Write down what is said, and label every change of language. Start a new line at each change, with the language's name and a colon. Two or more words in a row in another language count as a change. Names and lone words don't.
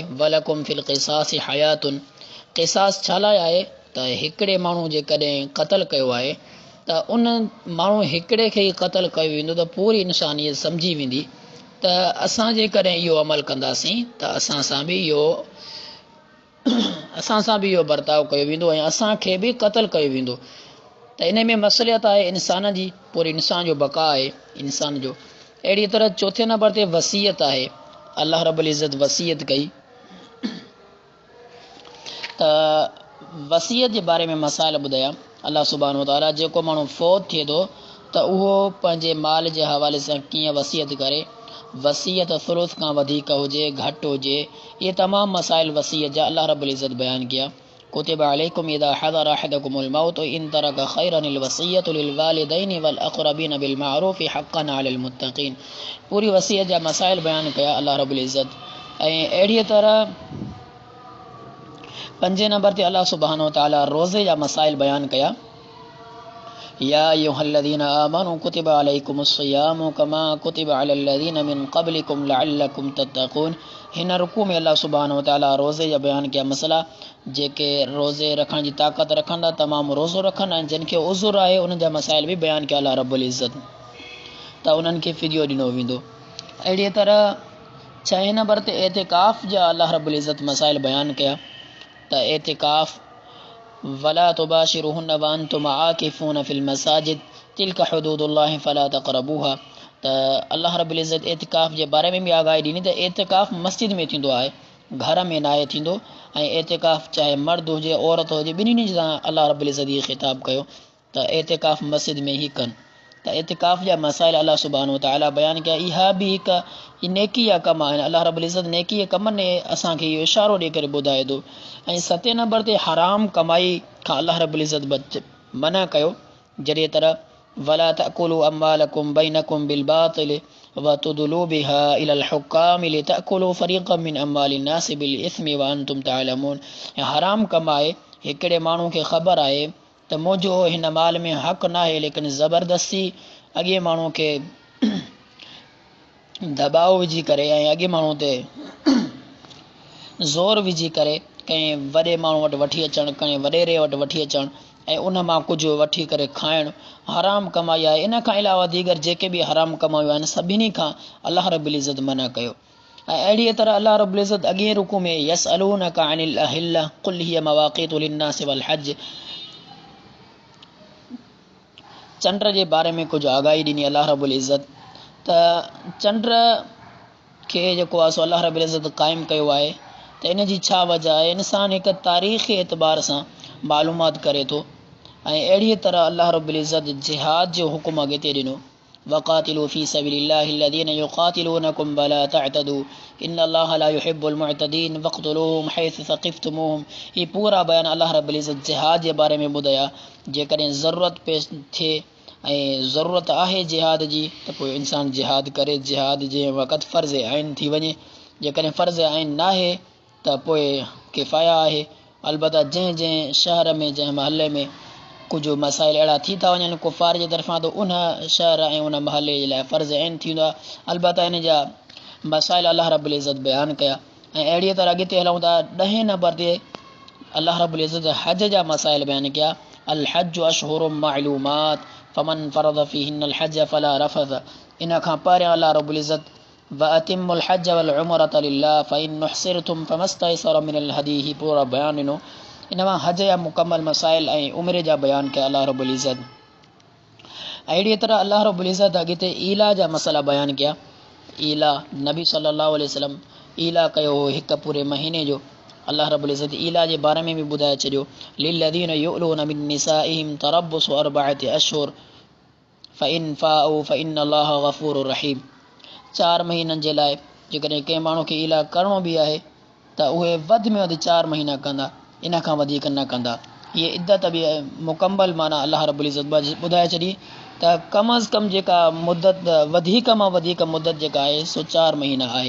Arabic: ولكم في القصاص حياة.
Sindhi: क़िसास छा लाइ आहे त हिकिड़े माण्हू जेकॾहिं क़तल कयो आहे त उन माण्हू हिकिड़े खे ई क़तल कयो वेंदो त पूरी इंसानियत सम्झी वेंदी त असां जेकॾहिं इहो अमल कंदासीं त असां सां बि इहो असां सां बि इहो बर्ताव कयो वेंदो ऐं असांखे बि क़तल कयो वेंदो। त इन में मसलियत आहे इंसान जी, पूरे इंसान जो बका आहे इंसान जो। अहिड़ी तरह चौथे नंबर ते वसीयत आहे। अल्लाह रब्बुल इज़्ज़त वसीयत कई त वसीयत जे बारे में मसाइल ॿुधाया। अल्लाह सुब्हानहु व तआला जेको माण्हू फ़ौत थिए थो त उहो पंहिंजे माल जे हवाले सां कीअं वसीयत करे, वसीयत सुलुस खां वधीक हुजे घटि हुजे, इहे तमामु मसाइल वसीयत जा अल्लाह रब्बुल इज़्ज़त बयानु कया।
Arabic: كتب عليكم إذا حضر أحدكم الموت إن ترك خيرا الوصية للوالدين والأقربين بالمعروف حقا على المتقين.
Sindhi: पूरी वसीयत जा मसाइल बयानु कया अल्लाह रब्बुल इज़्ज़त। ऐं अहिड़ीअ तरह 5 नंबर ते अल्लाह सुब्हानहु व तआला रोज़े जा मसाइल बयानु कया।
Arabic: يا أيها الذين آمنوا كتب عليكم الصيام كما كتب على الذين من قبلكم لعلكم تتقون.
Sindhi: हिन रुकू में अल्लाह सुब्हानहु व तआला रोज़े जा बयानु कया मसला। जेके रोज़े रखण जी ताक़त रखनि था तमामु रोज़ो रखनि, ऐं जिन खे उज़ुर आहे उन्हनि जा मसाइल बि बयानु कया अल्लाह रब्बुल इज़्ज़त, त उन्हनि खे फ़िदियो ॾिनो वेंदो। अहिड़ीअ तरह 6 नंबर ते एतिकाफ़ जा अल्लाह रब्बुल इज़्ज़त मसाइल बयानु कया।
Arabic: त एतिकाफ़ ولا تباشروهن وأنتم عاكفون في المساجد تلك حدود الله فلا تقربوها.
Sindhi: त अल्लाह रब्बुल इज़्ज़त एतिकाफ़ जे बारे में बि आगाही ॾिनी त एतिकाफ़ मस्जिद में थींदो आहे, घर में नाहे थींदो। ऐं एतिकाफ़ चाहे मर्द हुजे औरत हुजे ॿिन्हिनि सां अल्लाह रब्बुल इज़्ज़त इहे ख़िताब कयो त एतिकाफ़ मस्जिद में ई कनि। त एतिकाफ़ जा मसाइल अल्लाह सुब्हानहु व तआला बयानु कया। इहा बि हिकु नेकी जा कम आहिनि। अल्लाह रब्बुल इज़्ज़त नेकी जे कमनि में असांखे इहो इशारो ॾेई करे ॿुधाए थो। ऐं 7 नंबर ते हराम कमाई खां अल्लाह रब्बुल इज़्ज़त मना कयो। जहिड़ी तरह
Arabic: ولا تأكلوا أموالكم بينكم بالباطل وتدلوا بها إلى الحكام لتأكلوا فريقا من أموال الناس بالإثم وأنتم تعلمون.
Sindhi: हराम कमाए हिकिड़े माण्हू खे ख़बर आहे त मुंहिंजो हिन माल में हक़ न आहे, लेकिन ज़बरदस्ती अॻे माण्हू खे दबाव विझी करे ऐं अॻे माण्हू ते ज़ोर विझी करे कंहिं वॾे माण्हू वटि वठी अचणु, कंहिं वॾेरे वटि वठी अचणु ऐं उन मां कुझु वठी करे खाइणु हराम कमाई आहे। इन खां अलावा दीगर जेके बि हराम कमायूं आहिनि सभिनी खां अल्लाह रब्बुल इज़्ज़त मना कयो। ऐं अहिड़ीअ तरह अल्लाह रब्बुल इज़्ज़त अॻे रुकू में
Arabic: يسألونك عن الأهلة قل هي مواقيت للناس والحج,
Sindhi: चंड जे बारे में कुझु आगाही ॾिनी अल्लाह रब्बुल इज़्ज़त। त चंड खे जेको आहे सो अल्लाह रब्बुल इज़्ज़त क़ाइमु कयो आहे। त इन जी छा वजह आहे? इंसानु हिकु तारीख़ी एतबार सां मालूमात करे थो। ऐं अहिड़ीअ तरह अल्लाह रब्बुल इज़्ज़त जिहाद जो हुकुम अॻिते ॾिनो।
Arabic: وقاتلوا في سبيل الله الذين يقاتلونكم ولا تعتدوا إن الله لا يحب المعتدين واقتلوهم حيث ثقفتموهم.
Sindhi: ही पूरा बयान अल्लाह रब्बुल इज़्ज़त जिहाद जे बारे में ॿुधाया। जेकॾहिं ज़रूरत पेश थिए ऐं ज़रूरत आहे जिहाद जी त पोइ इंसानु जिहाद करे। जिहाद जे वक़्तु फ़र्ज़ आइन थी वञे, जेकॾहिं फ़र्ज़ आइन नाहे त पोइ किफ़ाया आहे। अलबत्ता जंहिं जंहिं शहर में जंहिं महले में कुझु मसाइल अहिड़ा थी था वञनि कुफ़ार जे तरफ़ां, त उन शहर ऐं उन महले जे लाइ फ़र्ज़ आइन थींदो आहे। अलबत्ता इन जा मसाइल अल्लाह रब्बुल इज़्ज़त बयानु कया। ऐं अहिड़ीअ तरह अॻिते हलूं था 10 नंबर ते अल्लाह रब्बुल इज़्ज़त हज जा मसाइल बयानु कया।
Arabic: الحج أشهر معلومات فمن فرض فيهن الحج فلا رفث.
Sindhi: इन खां पहिरियों अल्लाह रब्बुल इज़्ज़त
Arabic: وأتموا الحج والعمرة لله فإن أحصرتم فما استيسر من الهدي
Sindhi: ही पूरा बयानु ॾिनो। इन मां हज जा मुकमल मसाइल ऐं उमिरे जा बयानु कया अल्लाह रब्बुल इज़्ज़त। अहिड़ीअ तरह अल्लाह रब्बुल इज़्ज़त अॻिते ईला जा मसला बयानु कया। ईला नबी
Arabic: صلى الله عليه وسلم
Sindhi: ईला कयो हो हिकु पूरे महीने जो। अल्लाह रब्बुल इज़्ज़त ईला जे बारे में बि ॿुधाए छॾियो।
Arabic: للذين يؤلون من نسائهم تربص أربعة أشهر فإن فاءوا فإن الله غفور رحيم.
Sindhi: 4 महीननि जे लाइ जेकॾहिं कंहिं माण्हू खे ईला करिणो बि आहे त उहे वधि में वधि 4 महीना कंदा, इन खां वधीक न कंदा। इहे इद्दत बि मुकम्मल माना अल्लाह रब्बुल इज़्ज़त ॿुधाए छॾी त कम अज़ कम जेका मुदत वधीक मां वधीक मुदत जेका आहे सो 4 महीना आहे।